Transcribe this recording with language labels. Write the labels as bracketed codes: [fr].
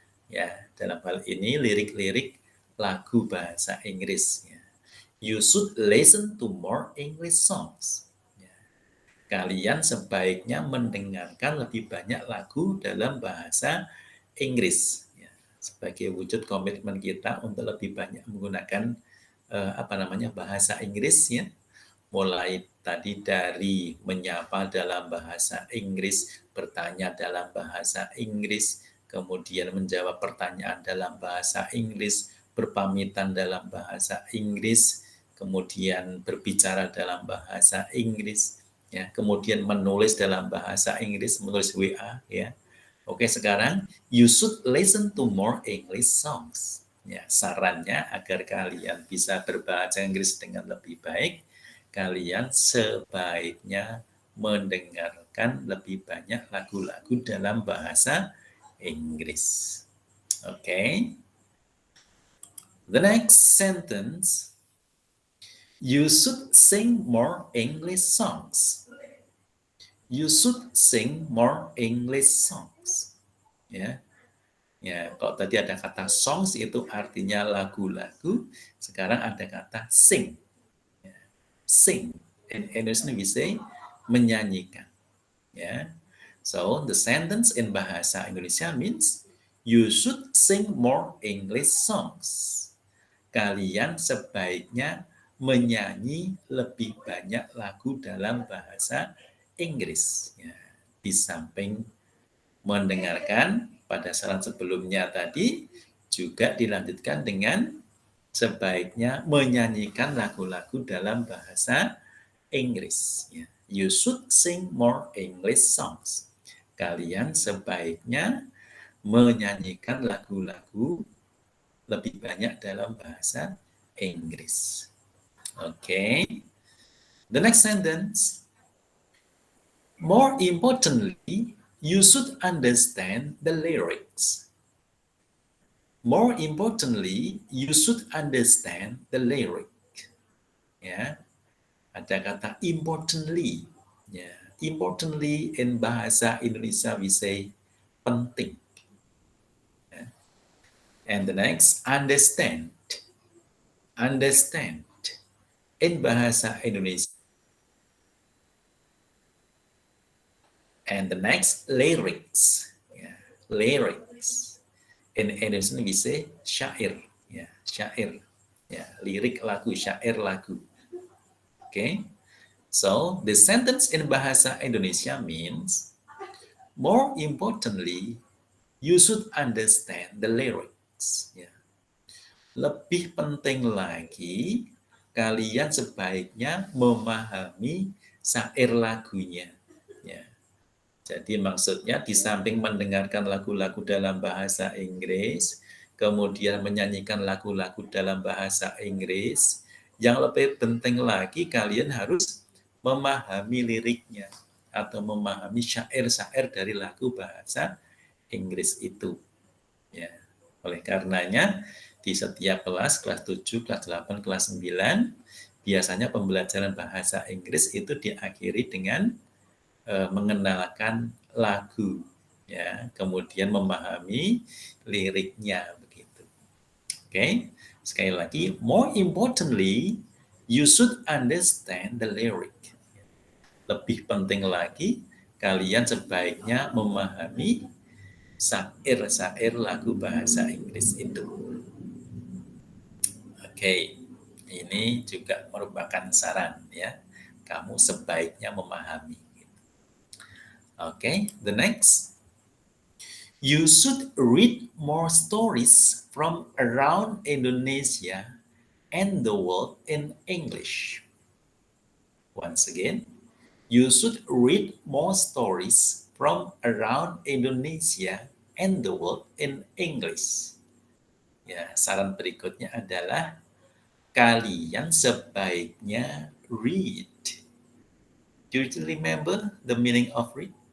[id] Ya, dalam hal ini lirik-lirik lagu bahasa Inggris. Ya. [en] You should listen to more English songs. [id] Ya. Kalian sebaiknya mendengarkan lebih banyak lagu dalam bahasa Inggris. Ya. Sebagai wujud komitmen kita untuk lebih banyak menggunakan bahasa Inggris, ya, mulai tadi dari menyapa dalam bahasa Inggris, bertanya dalam bahasa Inggris, kemudian menjawab pertanyaan dalam bahasa Inggris, berpamitan dalam bahasa Inggris, kemudian berbicara dalam bahasa Inggris, ya, kemudian menulis dalam bahasa Inggris, menulis WA, ya. Oke, sekarang [en] you should listen to more English songs. [id] Ya, sarannya agar kalian bisa berbahasa Inggris dengan lebih baik, kalian sebaiknya mendengarkan lebih banyak lagu-lagu dalam bahasa Inggris. Oke. Okay. [en] The next sentence, you should sing more English songs. You should sing more English songs. [id] Ya. Ya, kalau tadi ada kata songs itu artinya lagu-lagu, sekarang ada kata sing. Ya. Sing. [en] In Indonesia we say menyanyikan. Ya. So the sentence in bahasa Indonesia means you should sing more English songs. [id] Kalian sebaiknya menyanyi lebih banyak lagu dalam bahasa Inggris. Ya. Di samping mendengarkan pada saran sebelumnya tadi juga dilanjutkan dengan sebaiknya menyanyikan lagu-lagu dalam bahasa Inggris. Ya. [en] You should sing more English songs. [id] Kalian sebaiknya menyanyikan lagu-lagu lebih banyak dalam bahasa Inggris. [en] Oke. Okay. The next sentence. More importantly, you should understand the lyrics. More importantly, you should understand the lyric. [id] Ya, ada kata importantly. Ya, [en] importantly in bahasa Indonesia we say [id] penting. [en] Ya. And the next, understand. Understand in bahasa Indonesia. And the next, lyrics. Ya, lyrics. In Indonesia we say syair. Ya, syair. [id] Ya, lirik lagu, syair lagu. Oke. Okay? [en] So, the sentence in bahasa Indonesia means, more importantly, you should understand the lyrics. [id] Ya. Lebih penting lagi, kalian sebaiknya memahami syair lagunya. Ya. Jadi maksudnya di samping mendengarkan lagu-lagu dalam bahasa Inggris, kemudian menyanyikan lagu-lagu dalam bahasa Inggris, yang lebih penting lagi kalian harus memahami liriknya atau memahami syair-syair dari lagu bahasa Inggris itu. Ya. Oleh karenanya di setiap kelas 7, kelas 8, kelas 9, biasanya pembelajaran bahasa Inggris itu diakhiri dengan mengenalkan lagu, ya, kemudian memahami liriknya begitu. Oke, okay? Sekali lagi, [en] more importantly, you should understand the lyric. [id] Lebih penting lagi, kalian sebaiknya memahami syair-syair lagu bahasa Inggris itu. Oke, okay. Ini juga merupakan saran, ya. Kamu sebaiknya memahami. [en] Okay, the next. You should read more stories from around Indonesia and the world in English. Once again, you should read more stories from around Indonesia and the world in English. [id] Ya, saran berikutnya adalah kalian sebaiknya read. [en] Do you remember the meaning of read?